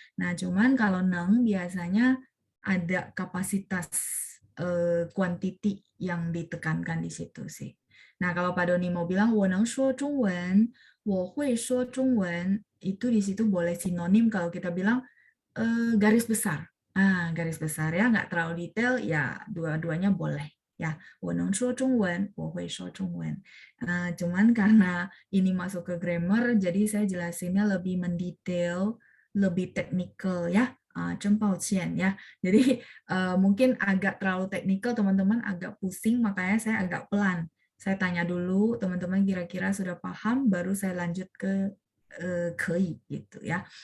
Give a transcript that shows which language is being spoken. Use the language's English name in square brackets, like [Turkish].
[Indonesian] Nah, cuman kalau neng biasanya ada kapasitas quantity yang ditekankan di situ sih. Nah, kalau Pak Doni mau bilang [Chinese] 我能说中文, 我会说中文, [Indonesian] itu di situ boleh sinonim kalau kita bilang garis besar. Garis besar ya, nggak terlalu detail, ya dua-duanya boleh. [Chinese] Ya, 我能说中文, 我会说中文. [Indonesian] Cuman karena ini masuk ke grammar, jadi saya jelasinnya lebih mendetail, lebih teknikal ya. [Chinese] 真抱歉 [Indonesian] ya. Jadi mungkin agak terlalu teknikal, teman-teman agak pusing, makanya saya agak pelan. Saya tanya dulu, teman-teman kira-kira sudah paham, baru saya lanjut ke 可以 gitu ya.